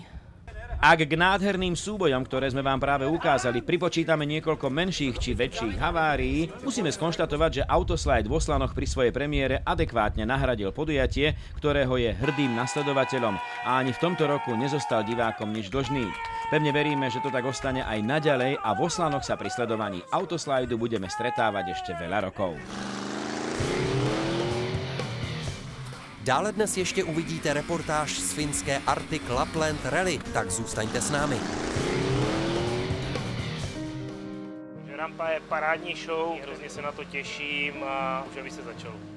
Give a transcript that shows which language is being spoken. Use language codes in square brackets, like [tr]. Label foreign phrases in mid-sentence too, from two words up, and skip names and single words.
[sk] Ak k nádherným súbojom, ktoré sme vám práve ukázali, pripočítame niekoľko menších či väčších havárií, musíme skonštatovať, že autoslide v Oslanoch pri svojej premiére adekvátne nahradil podujatie, ktorého je hrdým nasledovateľom a ani v tomto roku nezostal divákom nič dlžný. Pevne veríme, že to tak ostane aj naďalej a v Oslanoch sa pri sledovaní autoslidu budeme stretávať ešte veľa rokov. [cs] Dále dnes ještě uvidíte reportáž z finské Arctic Lapland Rally, tak zůstaňte s námi. Rampa je parádní show, hrozně se na to těším a už aby se začalo.